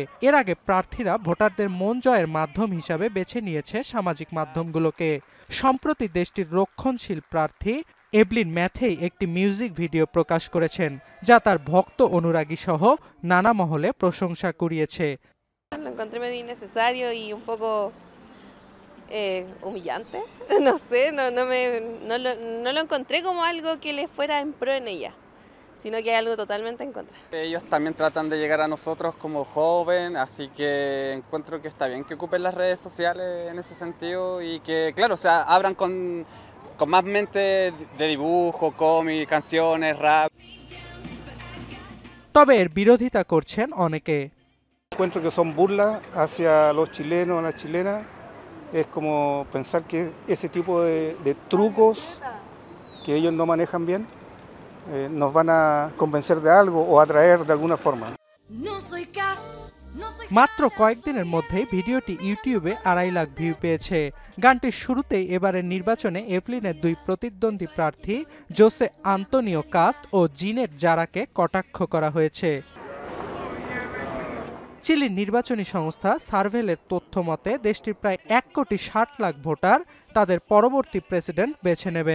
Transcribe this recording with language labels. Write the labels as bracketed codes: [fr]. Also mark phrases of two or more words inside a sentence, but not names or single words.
[bn] এর আগে প্রার্থীরা ভোটারদের মন জয়ের মাধ্যম হিসাবে বেছে নিয়েছে সামাজিক মাধ্যমগুলোকে। সম্প্রতি দেশটির রক্ষণশীল প্রার্থী এভলিন ম্যাথেই একটি মিউজিক ভিডিও প্রকাশ করেছেন, যা তার ভক্ত অনুরাগী সহ নানা মহলে প্রশংসা কুড়িয়েছে। [es] Lo encontré medio innecesario y un poco humillante. No sé, no lo encontré como algo que le fuera en pro en ella, sino que hay algo totalmente en contra. Ellos también tratan de llegar a nosotros como joven, así que encuentro que está bien que ocupen las redes sociales en ese sentido y que, claro, o sea, abran con más mente de dibujo, cómic, canciones, rap. [bn] তবে এর বিরোধিতা করছেন অনেকে। [es] Encuentro que son burlas hacia los chilenos o las chilenas. Es como pensar que ese tipo de trucos que ellos no manejan bien nos van a convencer de algo o atraer de alguna forma. [bn] মাত্র কয়েকদিনের মধ্যেই ভিডিওটি ইউটিউবে 2.5 লাখ ভিউ পেয়েছে। গানটির শুরুতেই এবারের নির্বাচনে এভলিনের দুই প্রতিদ্বন্দ্বী প্রার্থী জোসে আন্তোনিও কাস্ট ও জিনেট জারাকে কটাক্ষ করা হয়েছে। চিলির নির্বাচনী সংস্থা সার্ভেলের তথ্য মতে দেশটির প্রায় 1,60,00,000 ভোটার তাদের পরবর্তী প্রেসিডেন্ট বেছে নেবেন।